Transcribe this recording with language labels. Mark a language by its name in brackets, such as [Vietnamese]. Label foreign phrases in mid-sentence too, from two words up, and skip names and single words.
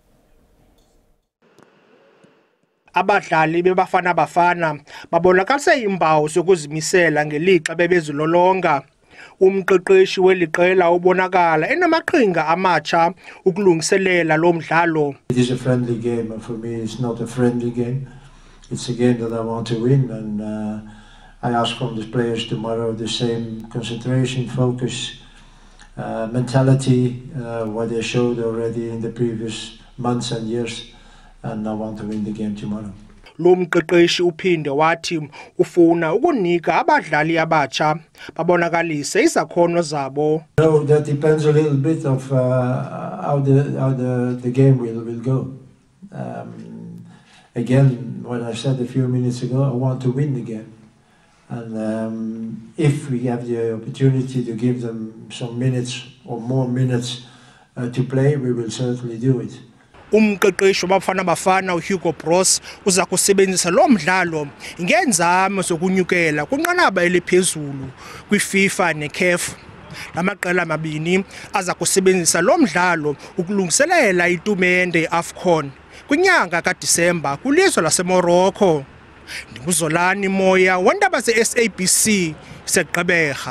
[Xhosa] Abadlali bebafana bafana babonakalise impawu sokuzimisela ngelixa bebezilolonga. Umqeqeshi weliqela ubonakala enamaqhinga amatsha ukulungiselela lo mdlalo. [English] It is a friendly game, and for me it's not a friendly game. It's a game that I want to win, and I ask from the players tomorrow the same concentration, focus, mentality, what they showed already in the previous months and years, and I want to win the game tomorrow. [Xhosa] Lo mqeqeshi uphinde wathi ufuna ukunika abadlali abatsha babonakalise izakhono zabo. [English] No, that depends a little bit of how the game will go. Again, what I said a few minutes ago, I want to win the game. And if we have the opportunity to give them some minutes or more minutes to play, we will certainly do it. [Xhosa] Umqeqeshi wabafana bafana uHugo Broos uza kusebenzisa lo mdlalo ngenzame sokunyukela kunqanaba eliphezulu kwiFIFA neCAF. Lamaqela amabini aza kusebenzisa lo mdlalo ukulungiselela itumente yeAFCON kwinyanga kaDisemba kulizwe laseMorocco. Ndinguzolani Moya wandaba zeSABC seGqeberha.